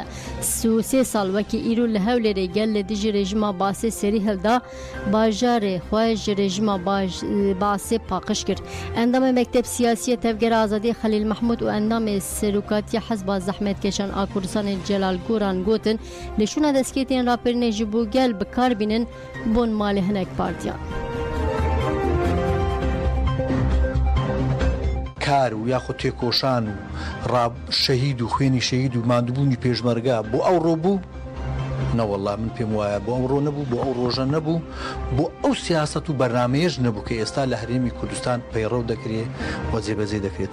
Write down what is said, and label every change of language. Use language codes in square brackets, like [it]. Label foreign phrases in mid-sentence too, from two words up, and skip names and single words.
[ku] 3 sal wekî îro li Hewlêrê gel li dijî rejima Basê serî hilda bajarê xwe ji rejima Basê paqij kir. Endamê Mekteb Siyasî Tevgera Azadî Xelîl Mehmûd û endamê Serokatiya Hezba Zehmetkeşan a Kurdistanê Celal Goran gotin li şûna destketin raperînê ji bo gel bikar bînin bon malê hinek partiyan. [ckb] کار و یاخۆ تێکۆشان و شەهید و خوێنی شەهید و ماندووبوونی پێشمەرگا بۆ ئەو ڕۆبوو نەوەڵا من پێم وایە بۆ ئەو ڕۆ نەبوو بۆ ئەو ڕۆژە نەبوو بۆ ئەو سیاست و بەرنامەیەش نەبوو کە ئێستا لە هەرێمی کوردستان پەیڕەو دەکرێت و جێبەجێ دەکرێت.